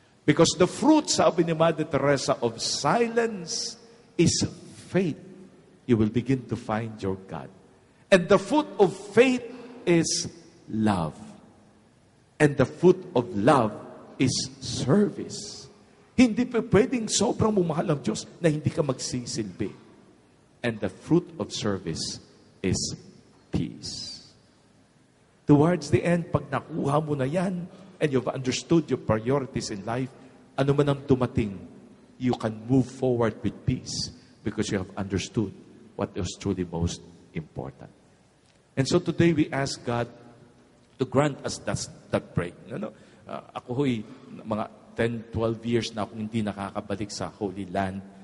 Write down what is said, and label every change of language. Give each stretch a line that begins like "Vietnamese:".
English: Because the fruit,
Filipino: sabi ni
English: Mother Teresa, of silence is faith. You will begin to find your God. And the fruit of faith is love. And the fruit of love is service.
Filipino: Hindi pa pwedeng sobrang bumahal ang Diyos na hindi ka magsisilbi.
English: And the fruit of service is peace. Towards the end,
Filipino: pag nakuha mo na yan,
English: and you've understood your priorities in life,
Filipino: ano man ang dumating,
English: you can move forward with peace because you have understood what is truly most important. And so today we ask God to grant us that break.
Filipino: Ako ho'y mga 10, 12 years na akong hindi nakakabalik sa Holy Land.